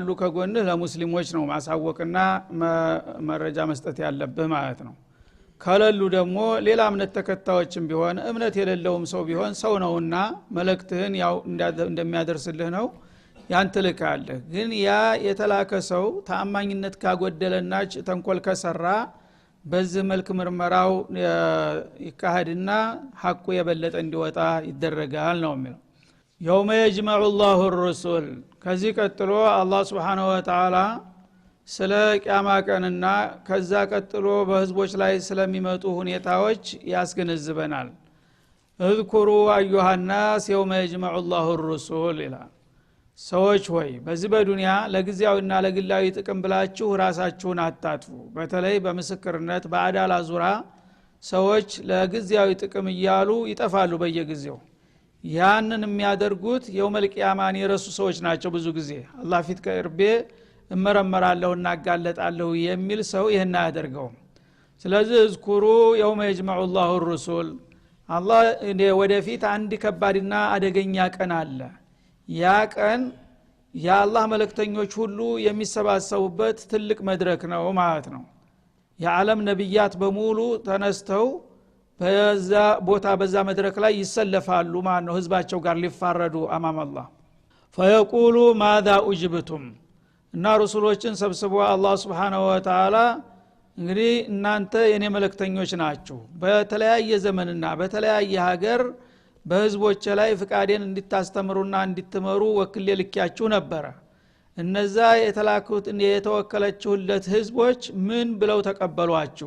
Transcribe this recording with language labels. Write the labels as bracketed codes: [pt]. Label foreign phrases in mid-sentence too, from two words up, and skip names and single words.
[am] ከጎንህ ለሙስሊሞች ነው ማሳወቅና መረጃ መስጠት ያለብህ ማለት ነው። ከለሉ ደግሞ ሌላ እምነት ተከታዮችም ቢሆን እምነት የሌለውም ሰው ቢሆን ሰው ነውና መልእክትህን ያው እንደሚያደርስልህ ነው ያን ትልካለህ። ግን ያ የተላከ ሰው ተአማኝነት ካጎደለና ተንኮል ከሰራ በዚህ መልክ ምርመራው ይካሄድና ሐቁ የበለጠ እንዲወጣ ይደረጋል ነው የሚለው። [ar] يوم يجمع الله الرسل [am] ከዚህ ቀጥሎ አላህ [ar] سبحانه وتعالى [am] ስለ ቂያማ ቀንና ከዛ ቀጥሎ በህዝቦች ላይ ስለሚመጡ ሁኔታዎች ያስገነዝበናል። [ar] اذكروا ايها الناس يوم يجمع الله الرسل [am] ይላል። ሰዎች ሆይ በዚህ በዱንያ ለጊዜያዊና ለግላዊ ጥቅም ብላችሁ ራሳችሁን አታጥፉ። በተለይ በምስክርነት በአዳላ ዙሪያ ሰዎች ለጊዜያዊ ጥቅም እያሉ ይጠፋሉ በየጊዜው። ያንን የሚያደርጉት [ar] يوم القيامة [am] የረሱ ሰዎች ናቸው። ብዙ ጊዜ አላህ ፊት ቀርቤ እመረመራለሁ እና አጋለጣለሁ የሚል ሰው ይሄን አያደርገውም። ስለዚህ [ar] اذكروا يوم يجمع الله الرسل [am] አላህ ወደፊት አንድ ከባድና አደገኛ ቀን አለ። ያ ቀን የአላህ መልእክተኞች ሁሉ የሚሰባሰቡበት ትልቅ መድረክ ነው ማለት ነው። የዓለም ነብያት በሙሉ ተነስተው በዛ ቦታ በዛ መድረክ ላይ ይሰለፋሉ ማለት ነው። ህዝባቸው ጋር ሊፋረዱ [ar] أمام الله فيقول ماذا أجبتم [am] እና ረሱሎችን ሰብስቦ አላህ [ar] سبحانه وتعالى [am] እንግዲህ እናንተ የኔ መልእክተኞች ናችሁ፣ በተለያየ ዘመንና በተለያየ ሀገር በህዝቦች ላይ ፍቃዴን እንድታስተምሩና እንድትመሩ ወክሌ ልኪያችሁ ነበር። እነዛ የተላኩት የተወከለችሁለት ህዝቦች ምን ብለው ተቀበሏችሁ?